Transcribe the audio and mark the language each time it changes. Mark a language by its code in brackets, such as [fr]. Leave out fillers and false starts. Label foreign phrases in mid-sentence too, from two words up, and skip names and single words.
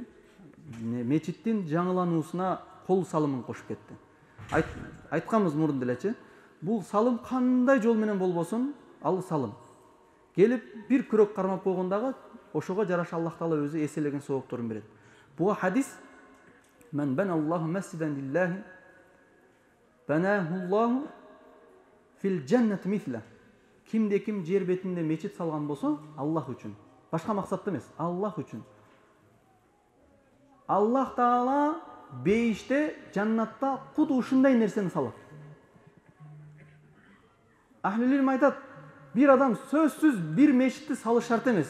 [ky] Мечиттин жаңылануусуна кол салымын кошуп кетти. Айтканбыз мурун делечи, бул салым кандай жол менен болбосун, ал салым. Келип бир күрөк кармап койгондагы ошого жараша Аллах Таала өзү эселеген соопторун берет. Буга хадис: [ar] "من بنى لله مسجدا لله بنى الله في الجنة مثله." [ky] Кимде ким жер бетинде мечит салган болсо, Аллах үчүн, башка максатта эмес, Аллах үчүн. Аллах Таала бейиште, жаннатта куду ушундай нерсени салат. [ar] أهل العلم [ky] айтат, бир адам сөзсүз бир мечитти салыш шарт эмес.